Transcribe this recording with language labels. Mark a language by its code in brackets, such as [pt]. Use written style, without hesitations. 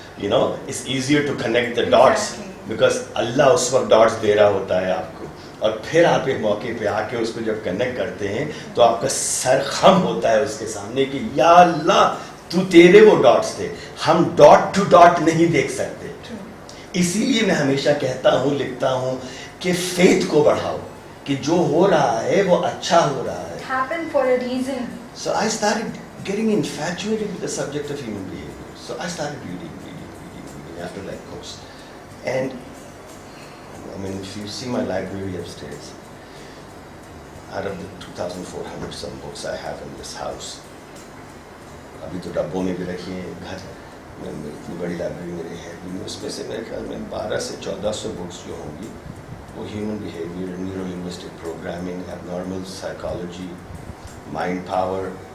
[en] You know, it's easier to connect the dots because Allah [ur] اس وقت dots دے رہا ہوتا ہے آپ کو, اور پھر آپ ایک موقع پہ آ کے اس کو جب کنیکٹ کرتے ہیں تو آپ کا سر خم ہوتا ہے اس کے سامنے کہ یا اللہ تو تیرے وہ ڈاٹس تھے, ہم ڈاٹ ٹو ڈاٹ نہیں دیکھ سکتے. اسی لیے میں ہمیشہ کہتا ہوں, لکھتا ہوں کہ فیتھ کو بڑھاؤ, کہ جو ہو رہا ہے وہ اچھا ہو رہا ہے. [en] Happen for a reason. So I started getting infatuated with the subject of human behavior. So I started reading after that course. And I mean, if you see my library upstairs, out of the 2,400 some books I have in this house, [ur] ابھی تو ڈبوں میں بھی رکھی ہیں گھر میں, اتنی بڑی لائبریری میرے ہے, اس میں سے میرے خیال میں 1200 سے 1400 بکس جو ہوں گی وہ human behaviour, neuro linguistic programming, abnormal psychology, mind power.